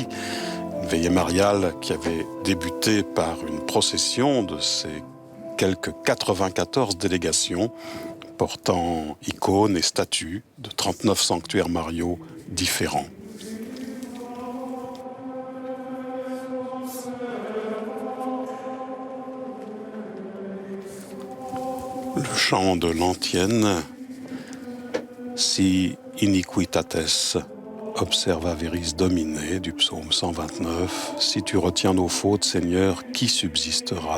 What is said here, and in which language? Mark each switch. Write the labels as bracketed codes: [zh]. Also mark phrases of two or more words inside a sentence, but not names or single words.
[fr] Une veillée mariale qui avait débuté par une procession de ces quelques 94 délégations portant icônes et statues de 39 sanctuaires mariaux différents. Le chant de l'antienne, [la] Si iniquitates observa veris Domine, [fr] du psaume 129, si tu retiens nos fautes, Seigneur, qui subsistera?